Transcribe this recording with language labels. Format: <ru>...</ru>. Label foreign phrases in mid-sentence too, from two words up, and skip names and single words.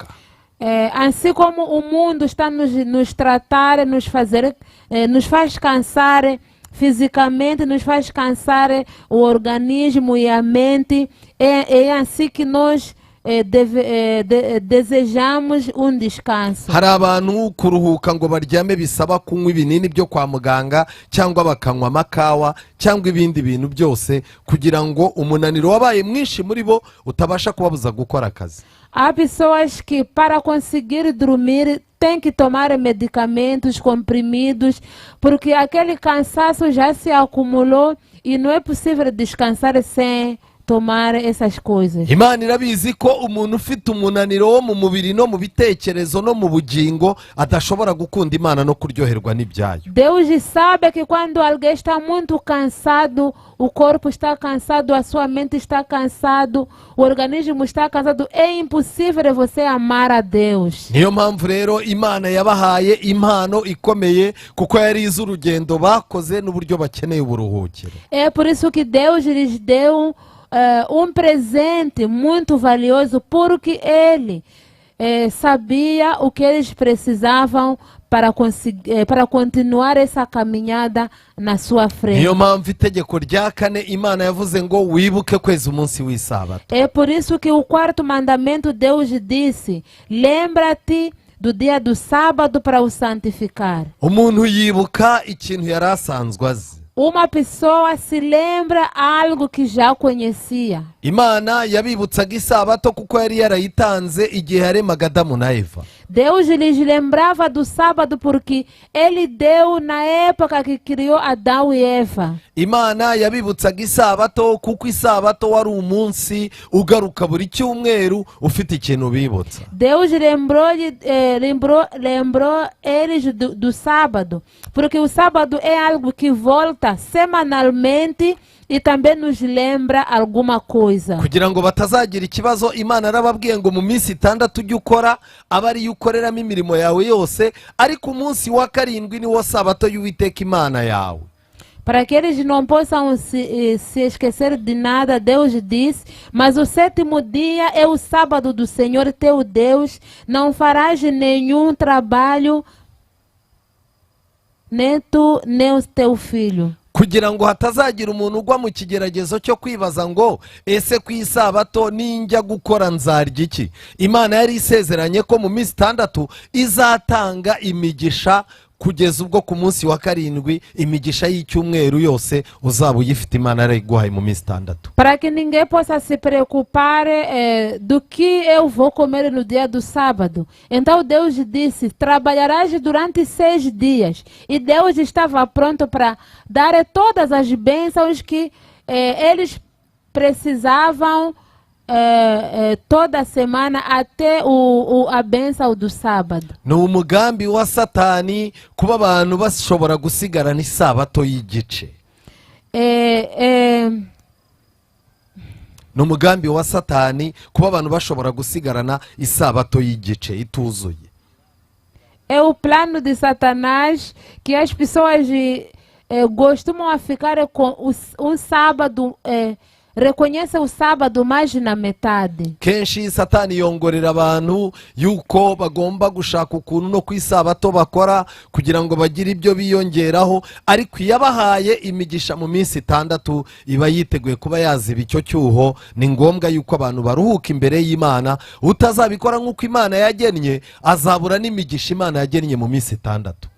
<pt>Assim como o mundo está nos tratar, nos faz cansar fisicamente, nos faz cansar o organismo e a mente, é assim que nós desejamos um descanso.</pt> <rw>Hari abantu kuruhuka ngo baryame bisaba kunywa ibinini byo kwa muganga cyangwa bakanywa amakawa cyangwa ibindi bintu byose kugira ngo umunaniro wabaye mwinshi muri bo utabasha kubabuza gukora akazi.</rw> <pt>Há pessoas que para conseguir dormir tem que tomar medicamentos, comprimidos, porque aquele cansaço já se acumulou e não é possível descansar sem tomar essas coisas.</pt> <rw>Imana irabizi ko umuntu ufite umunaniro wo mu mubiri no mu bitekerezo no mu bugingo adashobora gukunda Imana no kuryoherwa n'ibyayo.</rw> <pt>Deus sabe que quando alguém está muito cansado, o corpo está cansado, a sua mente está cansado, o organismo está cansado, é impossível você amar a Deus.</pt> <rw>Niyo mpamvu rero Imana yabahaye impano ikomeye kuko yari izi urugendo bakoze n'uburyo bakeneye uburuhukiro.</rw> <pt>É por isso que Deus lhes deu um presente muito valioso, porque Ele sabia o que eles precisavam para continuar essa caminhada na sua frente.</pt> <rw>Niyo mpamvu itegeko rya kane Imana yavuze ngo wibuke kweza umunsi w'isabato.</rw> <pt>É por isso que o quarto mandamento Deus disse: lembra-te do dia do sábado para o santificar.</pt> <rw>Umuntu yibuka ikintu yari asanzwe azi.</rw> <pt>Uma pessoa se lembra algo que já conhecia.</pt> <rw>Imana yabibutsaga isabato kuko yari yarayitanze igihe yaremaga Adamu na Eva.</rw> <pt>Deus lhes lembrava do sábado porque Ele deu na época que criou Adão e Eva.</pt> <rw>Imana yabibutsaga isabato kuko isabato wari umunsi ugaruka buri cyumweru ufite ikintu bibutsa.</rw> <pt>Deus lembrou eles do sábado, porque o sábado é algo que volta semanalmente e também nos lembra alguma coisa.</pt> <rw>Kugira ngo batazagira ikibazo, Imana yarababwiye ngo mu minsi 6 ujye ukora aba ari ukoreramo imirimo yawe yose, ariko umunsi wa karindwi ni wo sabato y'Uwiteka Imana yawe.</rw> <pt>Para que eles não possam se esquecer de nada, Deus diz: mas o 7º dia é o sábado do Senhor teu Deus, não farás nenhum trabalho, nem tu, nem o teu filho.</pt> <rw>Kugira ngo hatazagira umuntu ugwa mu kigeragezo cyo kwibaza ngo ese ku isabato ninjya gukora nzarya iki. Imana yari isezeranye ko mu minsi 6 izatanga imigisha kugeza ubwo ku munsi wa karindwi imigisha y'icyumweru yose uzaba uyifite. Imana yarayiguhaye mu minsi 6.</rw> <pt>Para que ninguém possa se preocupar do que eu vou comer no dia do sábado. Então Deus disse: trabalharás durante 6 dias. E Deus estava pronto para dar todas as bênçãos que eles precisavam toda semana até a bênção do sábado.</pt> <rw>Ni umugambi wa Satani kuba abantu bashobora gusigarana isabato y'igice. Ni umugambi wa Satani kuba abantu bashobora gusigarana isabato y'igice ituzuye.</rw> <pt>É o plano de Satanás que as pessoas costumam ficar com um sábado reconhece o sábado mais na metade.</pt> <rw>kenshi satani yongorera abantu yuko bagomba gushaka ukuntu no ku isabato bakora kugira ngo bagire ibyo biyongeraho, ariko iyo abahaye imigisha mu minsi 6 iba yiteguye kuba yaziba icyo cyuho. Ni ngombwa yuko abantu baruhuka imbere y'Imana. Utazabikora nk'uko Imana yagennye azabura n'imigisha Imana yagennye mu minsi 6.</rw>